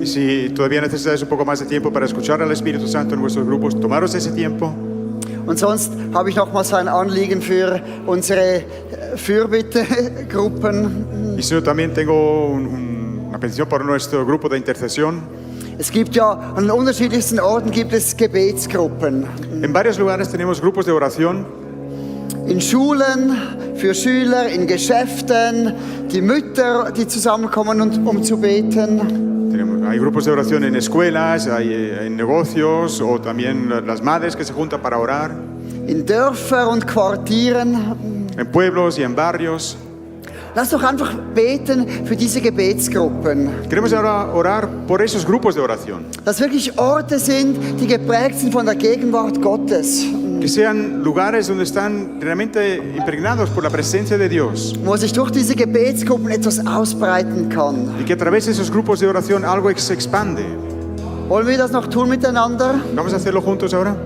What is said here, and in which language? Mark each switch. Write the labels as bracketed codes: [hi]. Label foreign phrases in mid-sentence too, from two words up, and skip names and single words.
[es] Y si todavía necesitáis un poco más de tiempo para escuchar al Espíritu Santo en vuestros grupos, tomaros ese tiempo. [de] Und sonst habe ich nochmals ein Anliegen für unsere Fürbittegruppen. [es] Y si también tengo una petición para nuestro grupo de intercesión. [de] Es gibt ja an den unterschiedlichsten Orten gibt es Gebetsgruppen. [es] En varios lugares tenemos grupos de oración. [de] In Schulen, für Schüler, in Geschäften, die Mütter, die zusammenkommen, um zu beten. [es] Hay grupos de oración en escuelas, hay en negocios o también las madres que se juntan para orar. [de] in Dörfern und Quartieren. [es] en pueblos y en barrios. [de] Lass doch einfach beten für diese Gebetsgruppen. [es] Queremos ahora orar por esos grupos de oración. [de] Dass wirklich Orte sind, die geprägt sind von der Gegenwart Gottes. [es] Que sean lugares donde están realmente impregnados por la presencia de Dios. [de] Wo sich durch diese Gebetsgruppen etwas ausbreiten kann. [es] Y que a través de esos grupos de oración algo se expande. [de] Wollen wir das noch tun miteinander? [es] Vamos a hacerlo juntos ahora.